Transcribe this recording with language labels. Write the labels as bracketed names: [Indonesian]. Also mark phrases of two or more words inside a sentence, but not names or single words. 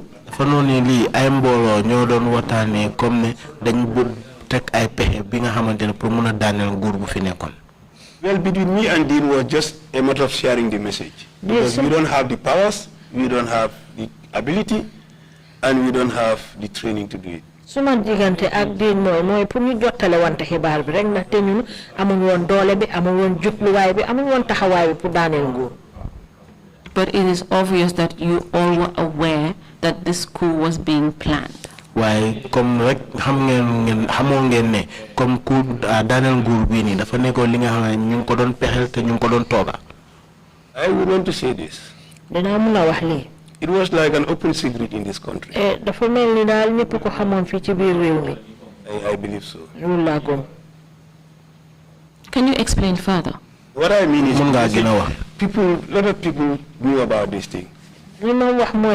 [English] Well, between me and Dean was just a matter of sharing the message. Because we don't have the powers, we don't have the ability, and we don't have the training to do it. [Wolof] Suman digante ak Dean moy pour ñu jotale wante xibaar bi rek ndax té ñun amuñ won doole bi amuñ won jubluwaay bi amuñ won taxawaay bi pour daanel nguur. [English] But it is obvious that you all were aware that this coup was being planned. [Wolof] Why comme rek xam ngeen ne comme coup daanel nguur bi ni dafa nekko li nga xam ñu ko doon pexel te ñu ko doon toga. [English] I would want to say this. [Wolof] Dina mëna wax li. [English] It was like an open secret in this country. I believe so. Can you explain further? What I mean is, a lot of people knew about this thing. Yes.